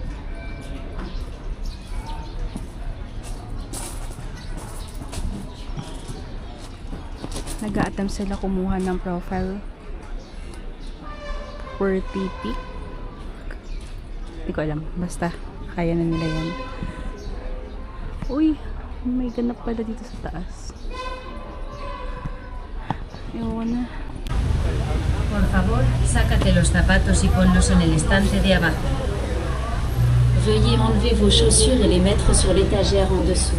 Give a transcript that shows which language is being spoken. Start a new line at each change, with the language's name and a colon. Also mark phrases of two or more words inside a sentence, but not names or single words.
Filipino: Nag-a-attempt sila kumuha ng
English: profile for TP.
Filipino: Hindi ko alam. Basta. Kaya na nila yan. Uy, may ganap pala dito sa taas. Ewan na.
Spanish: Por favor, sácate los zapatos y ponlos en el estante de abajo.
French: Veuillez enlever vos chaussures et les mettre sur l'étagère en dessous.